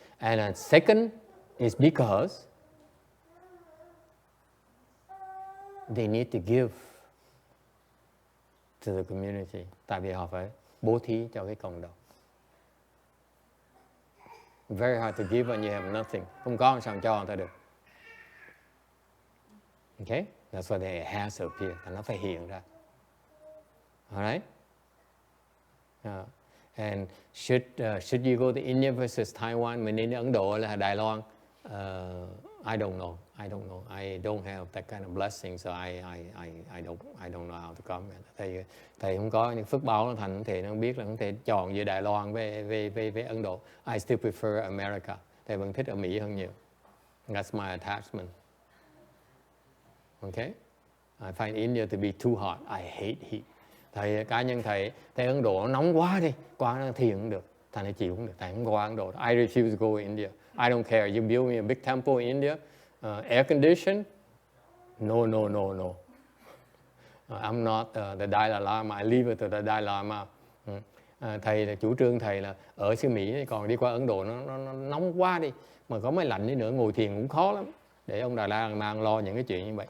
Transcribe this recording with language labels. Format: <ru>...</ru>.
<en>And second is because they need to give to the community.</en> <vi>Tại vì họ phải bố thí cho cái cộng đồng.</vi> <en>Very hard to give when you have nothing.</en> <vi>Không có sao cho người ta được.</vi> <en>Okay? That's why they has to appear.</en> <vi>Nó phải hiện ra.</vi> <en>Alright? And should you go to India versus Taiwan?</en> <vi>Mình đến Ấn Độ là Đài Loan?</vi> <en>I don't know. I don't have that kind of blessing, so I don't know how to comment.</en> <vi>Thầy không có những phước báo, thành thầy không biết là không thể chọn giữa Đài Loan với Ấn Độ.</vi> <en>I still prefer America.</en> <vi>Thầy vẫn thích ở Mỹ hơn nhiều.</vi> <en>That's my attachment. Okay? I find India to be too hot. I hate heat.</en> <vi>Thầy cá nhân thầy Ấn Độ nó nóng quá đi, qua nó thiền không được. Thầy này chịu không được, thầy không qua Ấn Độ.</vi> <en>I refuse to go to India. I don't care. You build me a big temple in India, air conditioned? No. I'm not the Dalai Lama. I leave it to the Dalai Lama.</en> <vi>Thầy là chủ trương thầy là ở xứ Mỹ, còn đi qua Ấn Độ nó nóng quá đi. Mà có mấy lạnh đi nữa ngồi thiền cũng khó lắm. Để ông Dalai Lama lo những cái chuyện như vậy.</vi>